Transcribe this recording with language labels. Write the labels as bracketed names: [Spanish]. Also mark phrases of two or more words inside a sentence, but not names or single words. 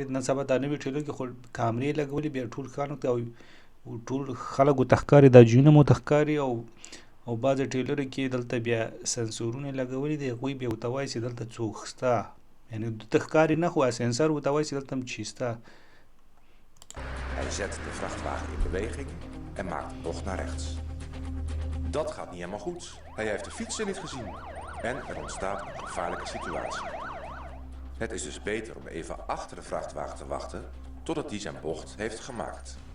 [Pashto] نن سبا دا نوي ټریلر کې خو کامرې لګولې بیا ټول ښارونو ته او ټول خلکو ته ښکاري دا جیونه مو ته ښکاري او بعضې ټریلرو کې دلته بیا سنسورونه لګولي دي هغوی بیا ورته وایي چې دلته څوک شته یعنې ته ښکاري نه خو سنسر ورته وایي چې دلته هم څه شته. [Dutch] Hij zet de vrachtwagen in beweging en maakt de bocht naar rechts. Dat gaat niet helemaal goed. Hij heeft de fietser niet gezien en er ontstaat een gevaarlijke situatie. Het is dus beter om even achter de vrachtwagen te wachten totdat die zijn bocht heeft gemaakt.